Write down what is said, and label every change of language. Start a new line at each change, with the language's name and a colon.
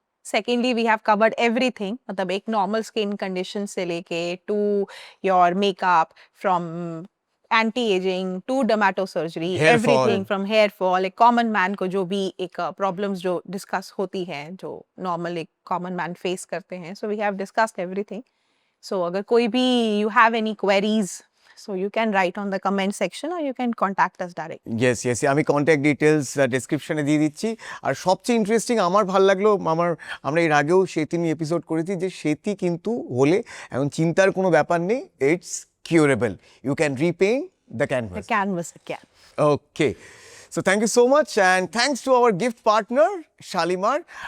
English: secondly we have covered everything,
Hindi: मतलब एक normal skin condition से लेके
English: To your makeup, from anti-aging to dermatosurgery, Hair fall. Everything from hair fall.
Hindi: एक common man को जो भी एक प्रॉब्लम्स जो डिस्कस होती है, जो नॉर्मल एक कॉमन मैन फेस करते हैं,
English: So we have discussed everything.
Hindi: सो अगर कोई भी
English: You have any queries so you can write on the comment section or you can contact us directly.
Bangla: yes আমি কন্ট্যাক্ট ডিটেলস ডেসক্রিপশনে দিয়ে দিচ্ছি. আর সবচেয়ে ইন্টারেস্টিং আমার ভালো লাগলো, আমরা এর আগেও সেতি নিয়ে এপিসোড করেছি যে সেতি কিন্তু হলে এখন চিন্তার কোনো ব্যাপার নেই,
English: It's curable. You can repaint the The canvas. canvas again. Okay, so thank you so much and thanks to our gift partner Shalimar.